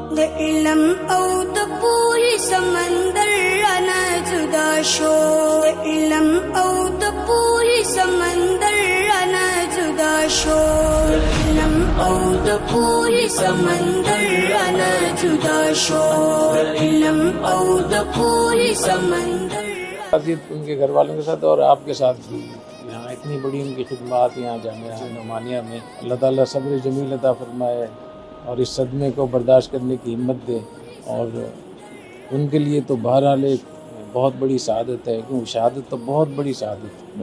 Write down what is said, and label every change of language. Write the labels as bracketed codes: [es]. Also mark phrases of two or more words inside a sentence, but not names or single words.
[ps] د علم او د پوهې سمندر رانه جدا شو، د علم او د پوهې سمندر رانه جدا شو، د علم او د پوهې سمندر رانه جدا شو، د علم او د پوهې سمندر. [ur] ان کے گھر والوں کے ساتھ اور آپ کے ساتھ بھی یہاں اتنی بڑی ان کی خدمات یہاں جامعہ نعمانیہ میں، اللہ تعالیٰ صبر جمیل عطا فرمائے اور اس صدمے کو برداشت کرنے کی ہمت دے. اور ان کے لیے تو بہرحال ایک بہت بڑی سعادت ہے، کیونکہ شہادت تو بہت بڑی سعادت ہے.